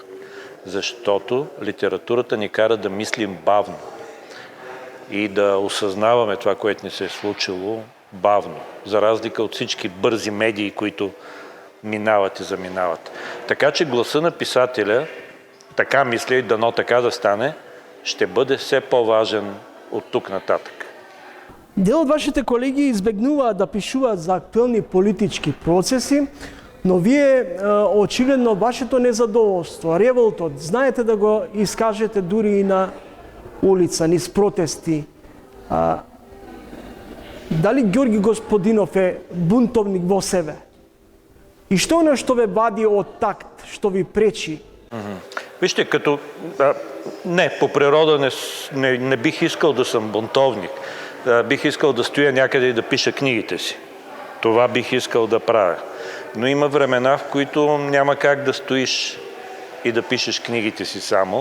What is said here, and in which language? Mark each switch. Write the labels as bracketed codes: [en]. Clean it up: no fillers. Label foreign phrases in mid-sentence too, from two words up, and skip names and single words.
[bg] Защото литературата ни кара да мислим бавно и да осъзнаваме това, което ни се е случило бавно, за разлика от всички бързи медии, които минават и заминават. Така че гласа на писателя, така мисля и дано така да стане, ще бъде все по-важен от тук нататък. [mk] Дел от вашите колеги избегнуваат да пишуваат за актуелни политички процеси, но вие очигледно вашето незадоволство, револтот, знаете да го изкажете дури и на улица, низ протести. Дали Георги Господинов е бунтовник во себе? И што е што ве вади од такт, што ви пречи? [bg] Вижте, не, по природа не бих искал да съм бунтовник. Бих искал да стоя някъде и да пиша книгите си. Това бих искал да правя. Но има времена, в които няма как да стоиш и да пишеш книгите си само.